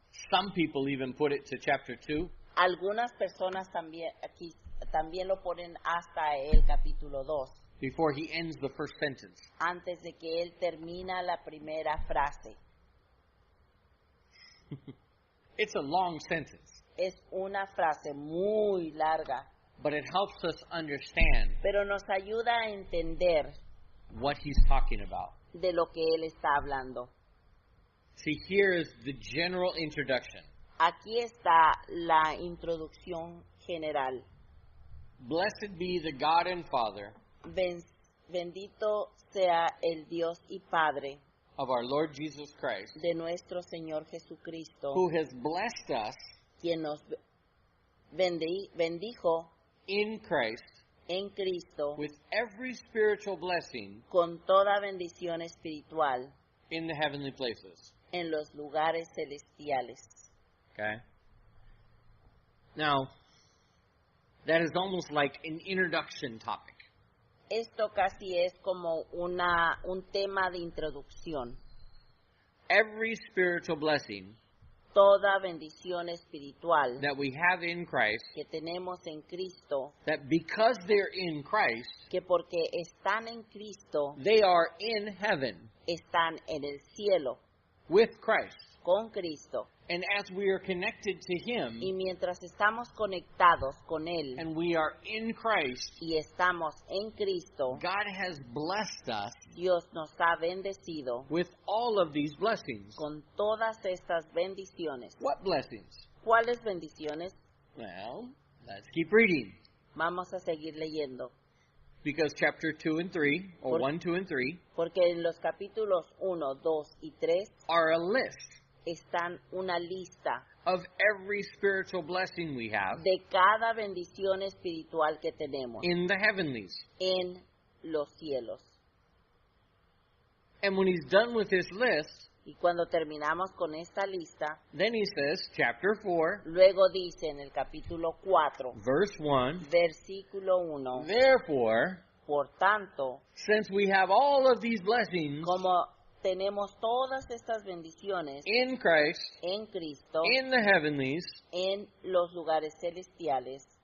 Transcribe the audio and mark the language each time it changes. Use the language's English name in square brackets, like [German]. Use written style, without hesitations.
[English] Some people even put it to chapter 2. [Spanish] Algunas personas también lo ponen hasta el capítulo 2, [English] Before he ends the first sentence. [Spanish] antes de que él termina la primera frase. [English] It's a long sentence, [Spanish] Es una frase muy larga, [English] but it helps us understand [Spanish] pero nos ayuda a entender [English] what he's talking about. [Spanish] de lo que él está hablando. [English] See, here is the general introduction. [Spanish] Aquí está la introducción general. [English] Blessed be the God and Father [Spanish] Bendito sea el Dios y Padre [English] of our Lord Jesus Christ, [Spanish] de nuestro Señor Jesucristo, [English] who has blessed us [Spanish] quien nos bendijo [English] in Christ [Spanish] en Cristo [English] with every spiritual blessing [Spanish] con toda bendición espiritual [English] in the heavenly places. [Spanish] en los lugares celestiales. [English] Okay? Now, that is almost like an introduction topic. [Spanish] Esto casi es como un tema de introducción. [English] Every spiritual blessing [Spanish] Toda bendición espiritual [English] that we have in Christ, [Spanish] que tenemos en Cristo, [English] that because they're in Christ, [Spanish] que porque están en Cristo, [English] they are in heaven [Spanish] están en el cielo [English] with Christ. [Spanish] con Cristo. [English] And as we are connected to Him, [Spanish] Y mientras estamos conectados con Él [English] and we are in Christ, [Spanish] y estamos en Cristo, [English] God has blessed us [Spanish] Dios nos ha bendecido [English] with all of these blessings. [Spanish] con todas estas bendiciones. [English] What blessings? [Spanish] ¿Cuáles bendiciones? [English] Well, let's keep reading. [Spanish] Vamos a seguir leyendo. [English] Because chapter 2 and 3, or 1, 2, and 3, [Spanish] Porque en los capítulos 1, 2 y 3 [English] are a list [Spanish] están una lista [English] of every spiritual blessing we have [Spanish] de cada bendición espiritual que tenemos [English] in the heavenlies. [Spanish] en los cielos. [English] And when he's done with this list, [Spanish] Y cuando terminamos con esta lista, [English] then he says, chapter 4, [Spanish] luego dice en el capítulo 4, [English] verse 1, [Spanish] versículo 1, [English] therefore, [Spanish] por tanto, [English] since we have all of these blessings [Spanish] como tenemos todas estas bendiciones [English] in Christ, [Spanish] en Cristo, [English] in the heavenlies, [Spanish] en los lugares celestiales,